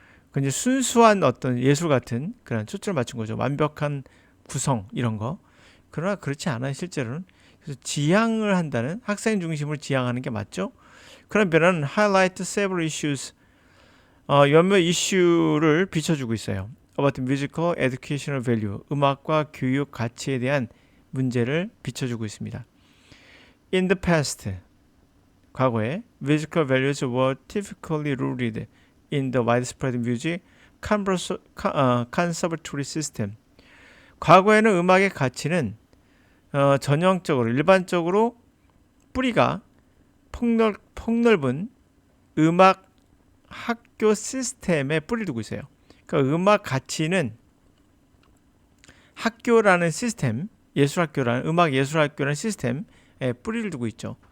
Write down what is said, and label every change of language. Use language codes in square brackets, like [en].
[ko] 근데 순수한 어떤 예술 같은 그런 초점을 맞춘 거죠. 완벽한 구성 이런 거. 그러나 그렇지 않아요. 실제로는. 그래서 지향을 한다는, 학생 중심으로 지향하는 게 맞죠. 그런 변화는 [en] highlight several issues, [ko] 몇몇 이슈를 비춰주고 있어요. [en] about musical educational value. [ko] 음악과 교육 가치에 대한 문제를 비춰주고 있습니다. [en] In the past, [ko] 과거에 [en] musical values were typically rooted in the widespread music conservatory system. [ko] 과거에는 음악의 가치는 전형적으로 일반적으로 뿌리가 폭넓은 음악 학교 시스템에 뿌리를 두고 있어요. 그러니까 음악 가치는 학교라는 시스템, 음악 예술학교라는 시스템에 뿌리를 두고 있죠.